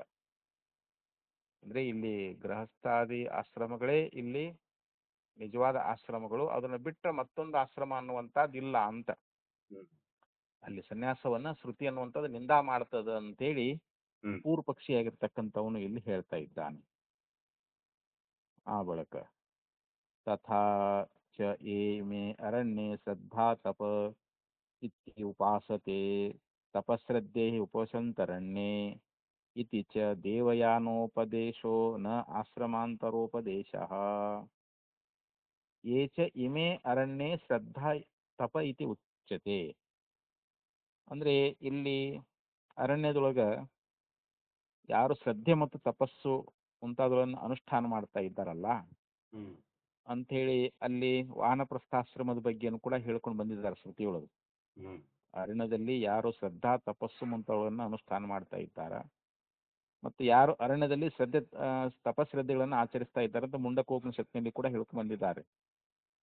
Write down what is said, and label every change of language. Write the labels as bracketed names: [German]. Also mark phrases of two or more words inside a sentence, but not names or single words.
[Kannada] ಅಂದ್ರೆ ಇಲ್ಲಿ ಗೃಹಸ್ಥಾದಿ ಆಶ್ರಮಗಳೇ ಇಲ್ಲಿ ನಿಜವಾದ ಆಶ್ರಮಗಳು, ಅದನ್ನ ಬಿಟ್ಟ ಮತ್ತೊಂದು ಆಶ್ರಮ ಅನ್ನುವಂಥದ್ದಿಲ್ಲ ಅಂತ. ಅಲ್ಲಿ ಸನ್ಯಾಸವನ್ನ ಶ್ರುತಿ ಅನ್ನುವಂಥದ್ದು ನಿಂದಾ ಮಾಡ್ತದ ಅಂತೇಳಿ ಪೂರ್ವ ಪಕ್ಷಿಯಾಗಿರ್ತಕ್ಕಂಥವನು ಇಲ್ಲಿ ಹೇಳ್ತಾ ಇದ್ದಾನೆ. ಆ ಬಳಕ [Sanskrit] ತಥಾ ಚ ಯೇ ಮೇ ಅರಣ್ಯೇ ಶ್ರದ್ಧಾ ತಪ ಇತಿ ಉಪಾಸತೆ ತಪಶ್ರದ್ಧೇ ಉಪಸಂತರಣ್ಯೇ ಇತಿ ಚ ದೇವಯಾನೋಪದೇಶೋ ನ ಆಶ್ರಮಾಂತರೋಪದೇಶಃ. ಯೇ ಚ ಇಮೇ ಅರಣ್ಯೇ ಶ್ರದ್ಧಾ ತಪ ಇತಿ ಉಚ್ಯತೆ, [Kannada] ಅಂದ್ರೆ ಇಲ್ಲಿ ಅರಣ್ಯದೊಳಗ ಯಾರು ಶ್ರದ್ಧೆ ಮತ್ತು ತಪಸ್ಸು ಮುಂತಾದವುಗಳನ್ನು ಅನುಷ್ಠಾನ ಮಾಡ್ತಾ ಇದ್ದಾರಲ್ಲ ಅಂಥೇಳಿ ಅಲ್ಲಿ ವಾನಪ್ರಸ್ಥಾಶ್ರಮದ ಬಗ್ಗೆನೂ ಕೂಡ ಹೇಳ್ಕೊಂಡು ಬಂದಿದ್ದಾರೆ ಶ್ರುತಿಯೊಳಗೆ. ಅರಣ್ಯದಲ್ಲಿ ಯಾರು ಶ್ರದ್ಧಾ ತಪಸ್ಸು ಮುಂತಾದವುಗಳನ್ನು ಅನುಷ್ಠಾನ ಮಾಡ್ತಾ ಇದ್ದಾರ ಮತ್ತು ಯಾರು ಅರಣ್ಯದಲ್ಲಿ ತಪಶ್ರದ್ಧೆಗಳನ್ನು ಆಚರಿಸ್ತಾ ಇದ್ದಾರೆ ಅಂತ ಮುಂಡಕೋಪನಿಷತ್ತಿನಲ್ಲಿ ಕೂಡ ಹೇಳ್ಕೊಂಡು ಬಂದಿದ್ದಾರೆ.